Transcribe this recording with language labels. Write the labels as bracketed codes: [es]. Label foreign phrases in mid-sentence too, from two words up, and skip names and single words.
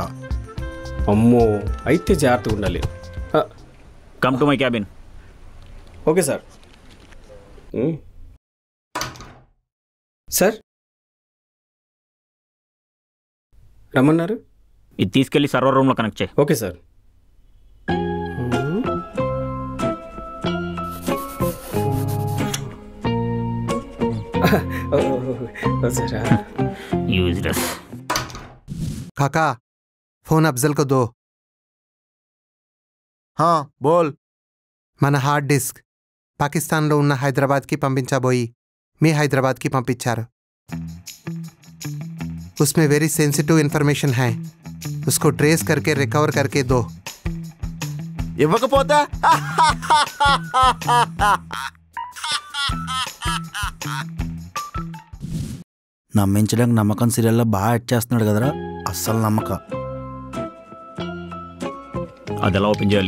[te] అమ్మో, అయితే జాగ్రత్తగా ఉండాలి. [en] come to my cabin. okay sir. [te] సార్ రమ్మన్నారు. ఇది తీసుకెళ్ళి [en] server room [te] కనెక్ట్ చేయి. [en] okay sir. [hi] काका, फोन अफजल को दो. हाँ बोल. [te] మన [en] hard disk [te] పాకిస్తాన్లో ఉన్న హైదరాబాద్కి పంపించబోయి మీ హైదరాబాద్కి పంపించారు. [hi] उसमें [en] very sensitive information [hi] है, उसको ट्रेस करके रिकवर करके दो. [te] ఇవ్వకపోతే నమ్మించడానికి నమ్మకం సీరియల్లో బాగా యాడ్ చేస్తున్నాడు కదరా, అస్సలు నమ్మక. అది ఎలా ఓపెన్ చేయాలి?